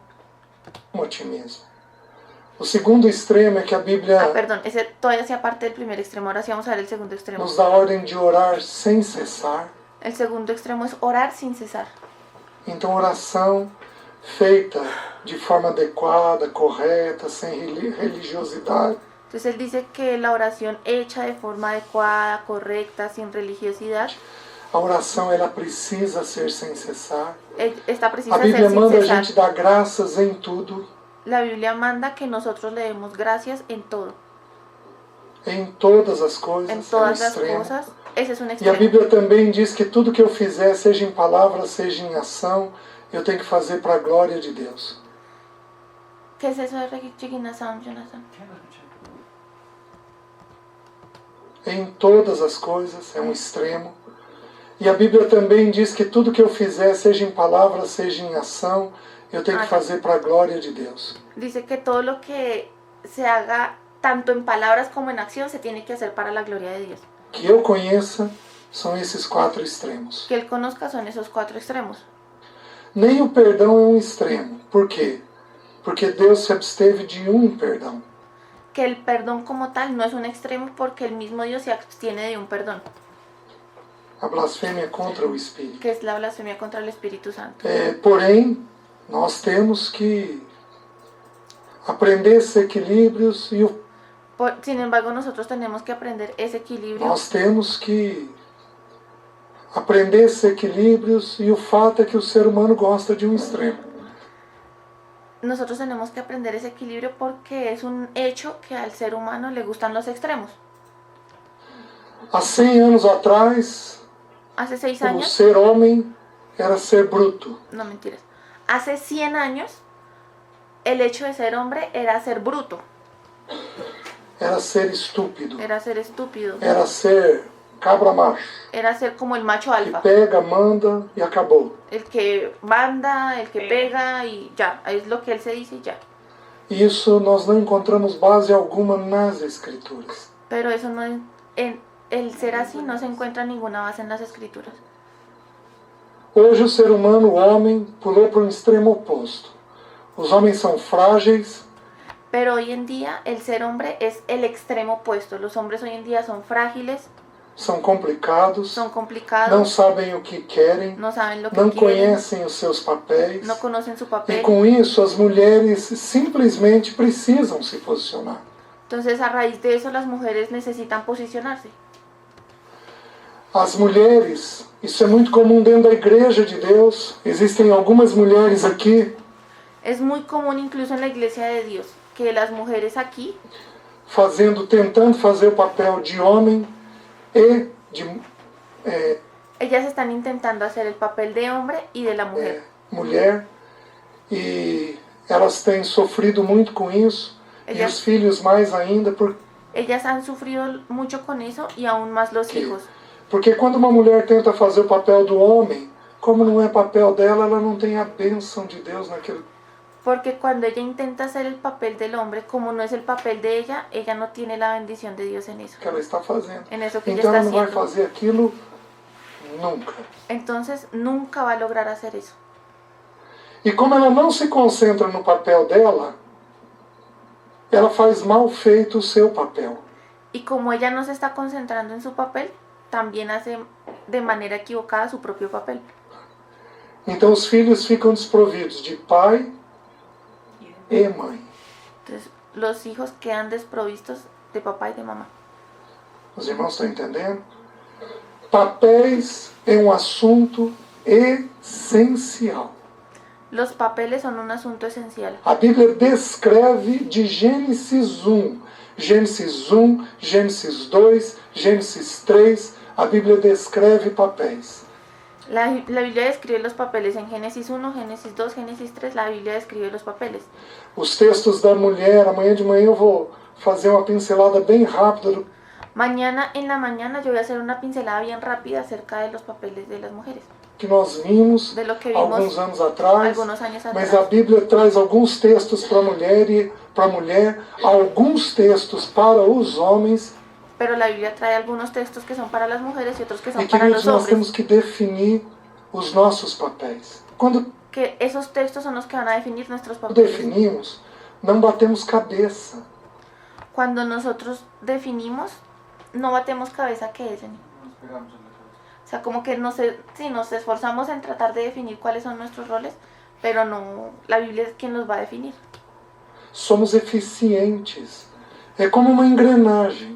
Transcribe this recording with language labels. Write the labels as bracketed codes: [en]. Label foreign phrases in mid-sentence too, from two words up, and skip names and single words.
[pt] a ti mesmo. O segundo extremo é que a Bíblia [es] Perdón, ese todavía hacía parte del primer extremo, ahora sí vamos a ver el segundo extremo. [pt] nos dá a ordem de orar sem cessar. [es] El segundo extremo es orar sin cesar. [pt] Então, oração feita de forma adequada, correta, sem religiosidade, [es] Entonces él dice que la oración hecha de forma adecuada, correcta, sin religiosidad, [pt] a oração ela precisa ser sem cessar. [es] está [pt] A [es] precisa ser [pt] Bíblia [es] sin [pt] manda a [es] cesar. [pt] gente dar graças em tudo, [es] La Biblia manda que nosotros le demos gracias en todo, [pt] em todas as coisas, [es] en [pt] é um [es] todas las [pt] extremo. [es] cosas. Ese es un [pt] E a [es] extremo. [pt] Bíblia também diz que tudo que eu fizer, seja em palavra, seja em ação, eu tenho que fazer para a glória de Deus. [es] ¿Qué es eso de resignación, Jonathan? [pt] Em todas as coisas, é um extremo. E a Bíblia também diz que tudo que eu fizer, seja em palavra, seja em ação, eu tenho que fazer para a glória de Deus. [es] Dice que todo lo que se haga, tanto en palabras como en acción, se tiene que hacer para la gloria de Dios. [pt] Que eu conheça, são esses 4 extremos. [es] Que él conozca son esos 4 extremos. [pt] Nem o perdão é um extremo. Por quê? Porque Deus se absteve de um perdão. [es] Que el perdón como tal no es un extremo porque el mismo Dios se abstiene de un perdón, [pt] A blasfêmia contra o Espírito. [es] que es la blasfemia contra el Espíritu Santo. [pt] Porém, nós temos que aprender esses equilíbrios e [es] Sin embargo, nosotros tenemos que aprender ese equilibrio. [pt] nós temos que aprender esses equilíbrios e o fato é que o ser humano gosta de um extremo. [es] Nosotros tenemos que aprender ese equilibrio porque es un hecho que al ser humano le gustan los extremos. [pt] Há 100 anos atrás, [es] Hace 6 [pt] o [es] años, [pt] ser homem era ser bruto. [es] no mentiras, hace 100 años el hecho de ser hombre era ser bruto, [pt] Era ser estúpido. [es] era ser estúpido, [pt] Era ser cabra macho. [es] era ser como el macho [pt] Que [es] alfa, [pt] pega, manda e acabou. [es] el que manda, el que pega y ya, es lo que él se dice y ya. [pt] Isso nós não encontramos base alguma nas Escrituras. [es] Pero eso no es, el ser así no se encuentra ninguna base en las escrituras. [pt] Hoje o ser humano, o homem, pulou para um extremo oposto. Os homens são frágeis, [es] Pero hoy en día el ser hombre es el extremo opuesto. Los hombres hoy en día son frágiles, [pt] são complicados, [es] son [pt] não [es] complicados, [pt] sabem o que querem, [es] no saben lo que [pt] não [es] quieren, [pt] conhecem os seus papéis. [es] no conocen su [pt] E [es] papel. [pt] com isso as mulheres simplesmente precisam se posicionar. [es] Entonces a raíz de eso las mujeres necesitan posicionarse. [pt] As mulheres, isso é muito comum dentro da igreja de Deus. Existem algumas mulheres aqui [es] Es muy común incluso en la iglesia de Dios que las mujeres aquí [pt] tentando fazer o papel de homem e de [es] ellas están intentando hacer el papel de hombre y de la mujer. [pt] mulher, e elas têm sofrido muito com isso, e os filhos mais ainda, [es] Ellas han sufrido mucho con eso y aún más los hijos. [pt] porque quando uma mulher tenta fazer o papel do homem, como não é papel dela, ela não tem a bênção de Deus naquele. [es] Porque cuando ella intenta hacer el papel del hombre, como no es el papel de ella no tiene la bendición de Dios en eso. [pt] Que ela está fazendo. [es] En eso que ella [pt] Então [es] está [pt] ela não vai [es] haciendo. [pt] fazer aquilo nunca. [es] Entonces nunca va a lograr hacer eso. [pt] E como ela não se concentra no papel dela, ela faz mal feito o seu papel. [es] Y como ella no se está concentrando en su papel, también hace de manera equivocada su propio papel. [pt] Então os filhos ficam desprovidos de pai e mãe. [es] Entonces los hijos quedan desprovistos de papá y de mamá. [pt] Os irmãos estão entendendo? Papéis é um assunto essencial. [es] Los papeles son un asunto esencial. [pt] A Bíblia descreve de Gênesis 1, Gênesis 1, Gênesis 2, Gênesis 3, a Bíblia descreve papéis. [es] La Biblia describe los papeles en Génesis 1, Génesis 2, Génesis 3, la Biblia describe los papeles. [pt] Os textos da mulher, amanhã de manhã eu vou fazer uma pincelada bem rápida do [es] Mañana en la mañana yo voy a hacer una pincelada bien rápida acerca de los papeles de las mujeres. [pt] que nós vimos [es] De lo que vimos [pt] alguns anos atrás, [es] algunos años [pt] mas [es] atrás. [pt] a Bíblia traz alguns textos para a mulher, alguns textos para os homens, [es] Pero la Biblia trae algunos textos que son para las mujeres y otros que [pt] e [es] son [pt] que [es] para los [pt] nós [es] hombres. [pt] temos que definir os nossos papéis. Quando [es] Que esos textos son los que van a definir nuestros papeles. [pt] definimos, não batemos cabeça. [es] Cuando nosotros definimos, no batemos cabeza que es. O sea, como que sí, nos esforzamos en tratar de definir cuáles son nuestros roles, pero no, la Biblia es quien los va a definir. [pt] Somos eficientes. É como uma engrenagem.